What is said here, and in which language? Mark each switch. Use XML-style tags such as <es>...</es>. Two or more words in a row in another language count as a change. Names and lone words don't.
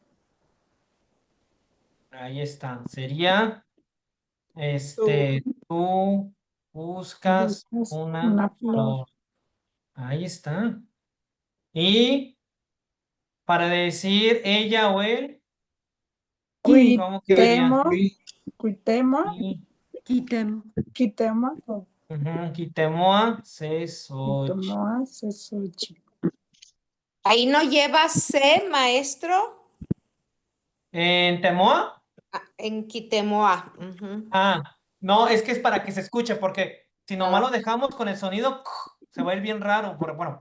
<es>Ahí está. Sería, tú buscas Buscas una una flor. flor. Ahí está. Y para decir ella o él, ¿cómo quedaría?</es> <nah>Cuitemo. Cuitemo.</nah> <es>Y,</es> <nah>Quitem. Quitemo. Quitemoa, Sesochitl. Quitemoa, Xochitl.</nah> <es>Ahí no lleva C, maestro, ¿En Temoa? en Quitemoa. Ujú. Ah, no, es que es para que se escuche, porque si nomás Ah, lo dejamos con el sonido, se va a ir bien raro. Bueno,</es>